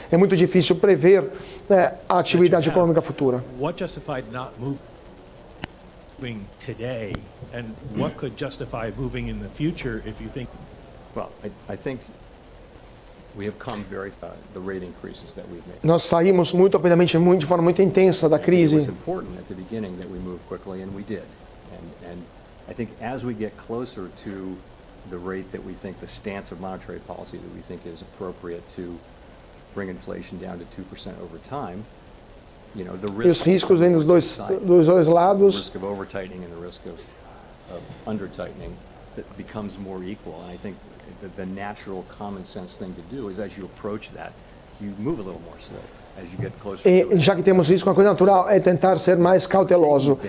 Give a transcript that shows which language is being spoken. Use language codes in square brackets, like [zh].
[pt] É muito difícil prever a atividade econômica futura. [en] Today, and what could justify moving in the future if you think? Well, I think we have come very the rate increases that we've made. [pt] Nós saímos muito rapidamente, de forma muito intensa da crise. [en] It was important at the beginning that we move quickly, and we did. And I think as we get closer to the rate that we think, the stance of monetary policy that we think is appropriate to bring inflation down to 2% over time. [pt] E os riscos vêm dos dois lados. [en] The risk of over-tightening and the risk of under-tightening that becomes more equal. And I think the natural common sense thing to do is as you approach that, you move a little more slow as you get closer to it. [pt] E já que temos isso, uma coisa natural é tentar ser mais cauteloso.